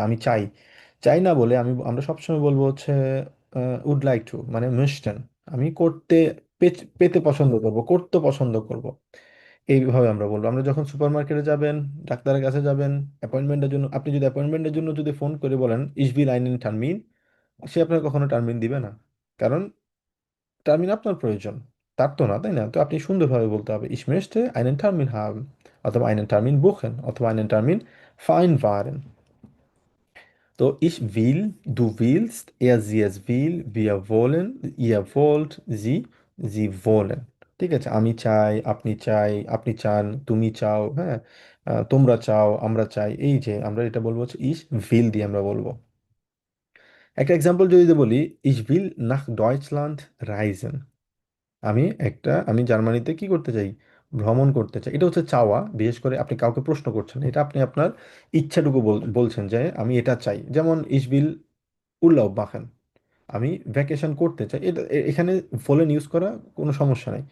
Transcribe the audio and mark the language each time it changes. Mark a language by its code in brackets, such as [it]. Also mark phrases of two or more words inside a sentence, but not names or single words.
[bn] আমি চাই, চাই না বলে আমরা সবসময় বলবো হচ্ছে [en] would like to, [bn] মানে মিস্টেন, আমি করতে পেতে পছন্দ করব, করতে পছন্দ করব, এইভাবে আমরা বলবো। আমরা যখন সুপার মার্কেটে যাবেন, ডাক্তারের কাছে যাবেন, অ্যাপয়েন্টমেন্টের জন্য, আপনি যদি অ্যাপয়েন্টমেন্টের জন্য যদি ফোন করে বলেন [de] ich will einen Termin, [bn] সে আপনার কখনো টার্মিন দিবে না, কারণ টার্মিন আপনার প্রয়োজন, তার তো না, তাই না? তো আপনি সুন্দরভাবে বলতে হবে [de] ich möchte einen Termin haben, অথবা einen Termin buchen, অথবা einen Termin vereinbaren। তো ich will, du willst, sie es will, wir wollen, ihr wollt, sie wollen। [bn] ঠিক আছে, আমি চাই, আপনি চাই, আপনি চান, তুমি চাও, হ্যাঁ, তোমরা চাও, আমরা চাই, এই যে আমরা এটা বলবো হচ্ছে [de] ich will [bn] দিয়ে আমরা বলবো। একটা এক্সাম্পল যদি বলি, [de] ich will nach Deutschland reisen, [bn] আমি জার্মানিতে কি করতে চাই? ভ্রমণ করতে চাই। এটা হচ্ছে চাওয়া, বিশেষ করে আপনি কাউকে প্রশ্ন করছেন, এটা আপনি আপনার ইচ্ছাটুকু বলছেন যে আমি এটা চাই। যেমন [de] ich will Urlaub machen, [bn] আমি ভ্যাকেশন করতে চাই, এটা এখানে ফলেন ইউজ করা কোনো সমস্যা নাই।